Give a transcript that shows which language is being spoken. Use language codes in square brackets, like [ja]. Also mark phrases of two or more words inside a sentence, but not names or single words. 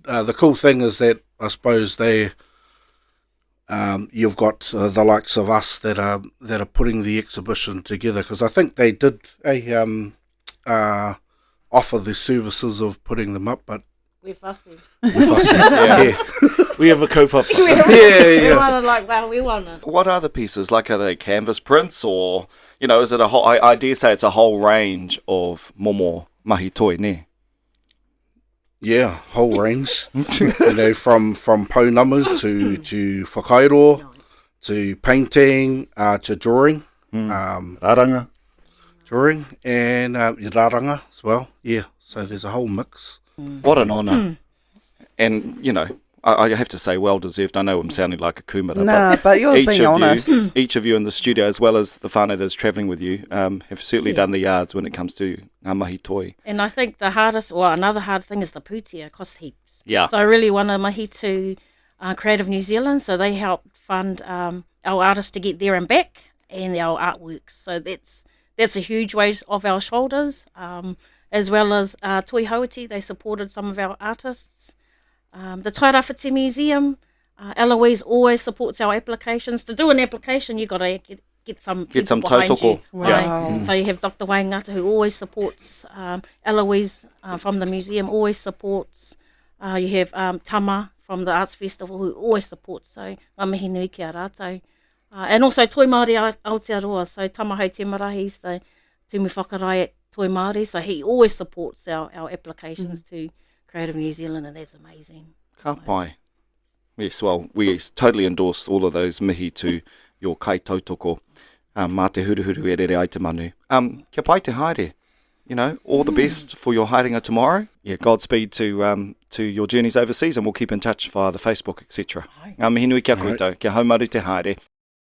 [en] The cool thing is that I suppose you've got the likes of us that are putting the exhibition together, because I think they did offer the services of putting them up, but. We're fussy. Yeah. We have a kaupapa. We want it. What are the pieces? Like, are they canvas prints or, is it a whole, I dare say it's a whole range of [mi] momo mahi toi, [en] ne? Yeah, whole range. From pounamu to whakairo, to painting, to drawing. Raranga. Drawing and raranga as well. Yeah, so there's a whole mix. What an honour. And, I have to say, well deserved. I know I'm sounding like a kumara. But you're being honest. Each of you in the studio, as well as the whānau that's travelling with you, have certainly done the yards when it comes to [mi] mahi toi. [en] And I think another hard thing is the putia. It costs heaps. Yeah. So I really want to mahi to Creative New Zealand, so they help fund our artists to get there and back, and our artworks. So that's a huge weight off our shoulders. As well as Toi Hauiti, they supported some of our artists. The Tairāwhiti Museum, Eloise always supports our applications. To do an application, you've got to get some tautoko. Right? Yeah. So you have Dr. Waingata, who always supports. Eloise from the museum always supports. You have Tama from the Arts Festival, who always supports. [mi] So ngā mihi nui ki a rātou. [en] And also Toi Māori Aotearoa. So Tama Hau Te Mara, he's the [mi] tūmu whakarai [en] at Toi Māori, so he always supports our applications to Creative New Zealand, and that's amazing. [mi] Ka pai. [en] Yes, well, we totally endorse all of those mihi to your [mi] kai tautoko. Mā te huruhuru e rere ai te manu. Kia pai te haere. [en] You know, all the best for your haerenga tomorrow. Yeah, Godspeed to your journeys overseas, and we'll keep in touch via the Facebook, etc. [mi] Mihi nui kia koutou. Kia haumaru te haere.